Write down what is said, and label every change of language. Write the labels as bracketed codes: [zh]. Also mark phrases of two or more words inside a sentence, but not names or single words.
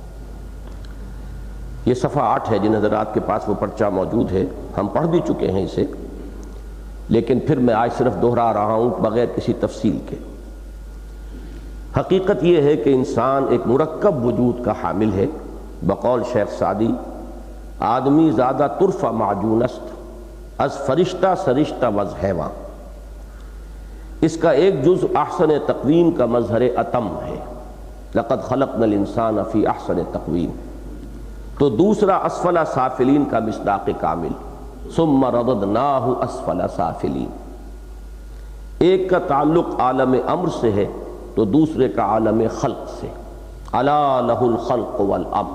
[ur] یہ صفحہ 8 ہے، جن حضرات کے پاس وہ پرچہ موجود ہے، ہم پڑھ بھی چکے ہیں اسے، لیکن پھر میں آج صرف دہرا رہا ہوں بغیر کسی تفصیل کے۔ حقیقت یہ ہے کہ انسان ایک مرکب وجود کا حامل ہے۔ بقول شیخ سعدی، [fa] آدمی زیادہ طرفہ معجون است از فرشتہ سرشتہ وز حیواں، [ur] اس کا ایک جزء [ar] احسن تقویم [ur] کا مظہر اتم ہے، [ar] لقد خلقنا الانسان فی احسن تقویم، [ur] تو دوسرا [ar] اسفل سافلین [ur] کا مصداق کامل، [ar] ثم رددناہ اسفل سافلین۔ [ur] ایک کا تعلق عالم امر سے ہے تو دوسرے کا عالم خلق سے، [ar] الا لہ الخلق والامر۔